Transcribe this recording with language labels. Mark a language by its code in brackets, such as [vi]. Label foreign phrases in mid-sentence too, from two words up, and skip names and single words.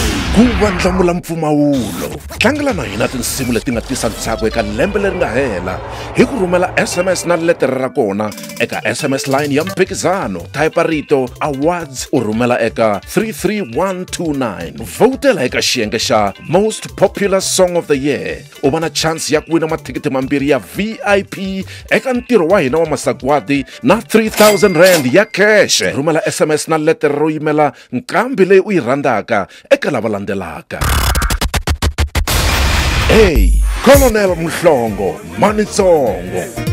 [ts] Kuwandlamula mpfumawulo tlangela na hina tinsimu leti nga tisa ntsako eka lembe leri nga hela hi ku rhumela SMS na letere ra kona eka [en] SMS line [ts] ya mphikizano type rito awards u rhumela eka 33129 votela eka xiyenge xa [en] most popular song of the year [ts] u va na chance ya ku wina mathikithi mambirhi ya VIP eka ntirho wa hina wa masagwadi na 3000 rand ya cash. Rhumela SMS na letere ro yimela nkambi leyi u yi rhandzaka eka lava landelaka. Hey, Colonel Mhlongo, Manitsongo.